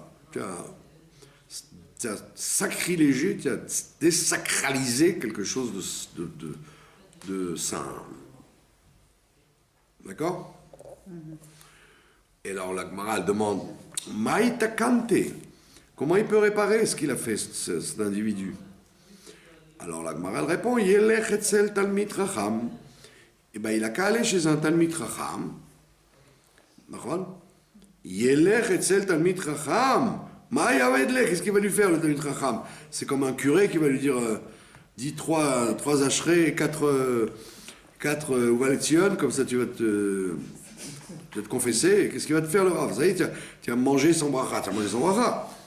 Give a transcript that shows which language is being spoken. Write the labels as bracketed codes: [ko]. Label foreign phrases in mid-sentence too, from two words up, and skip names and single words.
[fr] Tu as sacrilégé, tu as désacralisé quelque chose de saint. D'accord? Et alors la Gemara demande, [he] מאי תקנתיה, [fr] comment il peut réparer ce qu'il a fait, cet individu? Alors la Gemara répond, [he] ילך אצל תלמיד חכם. [fr] Eh bien, il a qu'à aller chez un [he] תלמיד חכם. [fr] D'accord? [he] ילך אצל תלמיד חכם. [fr] Qu'est-ce qu'il va lui faire, le [he] תלמיד חכם? [fr] C'est comme un curé qui va lui dire, dis trois ashrei et quatre uvaletzion, comme ça tu vas te confesser. Et qu'est-ce qu'il va te faire, le Rav? Ça y est, tu vas manger sans bracha. Tu vas manger sans bracha.